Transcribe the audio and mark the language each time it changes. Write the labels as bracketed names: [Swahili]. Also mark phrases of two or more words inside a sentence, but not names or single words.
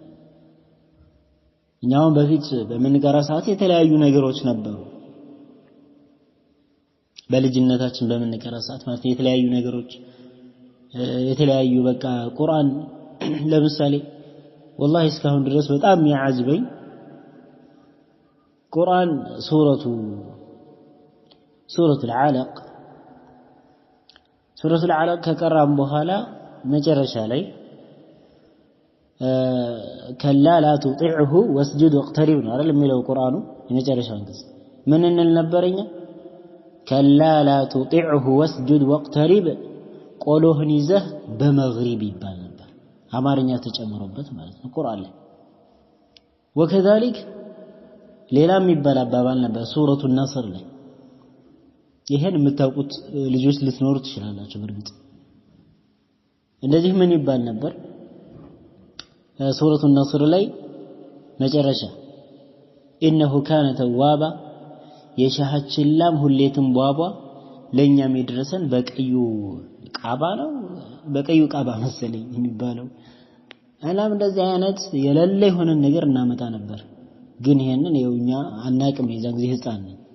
[Amharic] እኛው በፊት በመንቀራ ሰዓት የተለያዩ ነገሮች ነበሩ በልጅነታችን በመንቀራ ሰዓት ማለት የተለያዩ ነገሮች የተለያዩ በቃ ቁርአን ለምሳሌ والله እስካሁን ድረስ በጣም ያዓዝበኝ ቁርአን ሱረቱ العلق ሱረቱ العلق ከቀራም በኋላ መጨረሻ ላይ [Arabic] كلا لا تطيعه واسجد واقترب [Amharic] ነው አይደል የሚለው ቁርአኑ የመጨረሻው አንቀጽ ምን እንል ነበርኛ [Arabic] كلا لا تطيعه واسجد واقترب [Amharic] ቆሎህን ይዘህ በመግሪብ ይባል ነበር አማርኛ ተጨምሮበት ማለት ነው ቁርአን ላይ وكذلك ሌላም ይባል አባባል ነበር ሱረቱ النصر ላይ ይሄን የምታውቁት ልጆች ልትኖሩ ትችላላችሁ በርግጥ እንደዚህ ምን ይባል ነበር ሱረቱ النصر ላይ መጨረሻ [Arabic] إنه كان توابا [Amharic] የሻሃችን ላም ሁሌትም ቧቧ ለኛም ይድረሰን በቀዩ ቃባ ነው በቀዩ ቃባ መሰለኝ የሚባለው አላም እንደዚህ አይነት የለለ የሆነ ነገር እናመጣ ነበር ግን ይሄንን የውኛ አናቅም የዛን ጊዜ ህፃን ነኝ